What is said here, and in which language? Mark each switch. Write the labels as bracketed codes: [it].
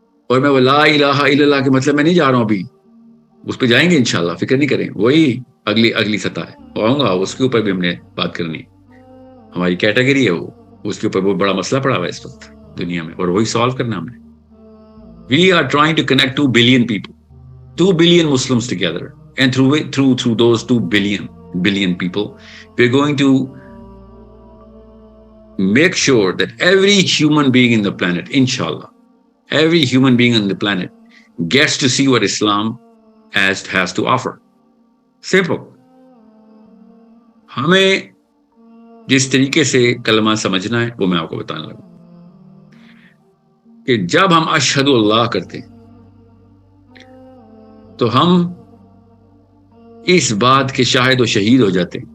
[ur] اور میں وہ لا الہ الا اللہ کے مطلب میں نہیں جا رہا ہوں، ابھی اس پہ جائیں گے انشاءاللہ، فکر نہیں کریں. وہی اگلی سطح ہے، آؤں گا اس کے اوپر بھی ہم نے بات کرنی. ہماری کیٹیگری ہے وہ، اس کے اوپر بہت بڑا مسئلہ پڑا ہوا ہے اس وقت دنیا میں، اور وہی سالو کرنا ہم نے. [en] We are trying to connect 2 billion people, 2 billion Muslims together, and through those 2 billion people, we're going to make sure that every human being in the planet, inshallah, every human being on the planet gets to see what Islam has to offer. Simple. [ur] ہمیں جس طریقے سے کلمہ سمجھنا ہے وہ میں آپ کو بتانے لگا کہ جب ہم اشہد اللہ کرتے ہیں تو ہم اس بات کے شاہد و شہید ہو جاتے ہیں.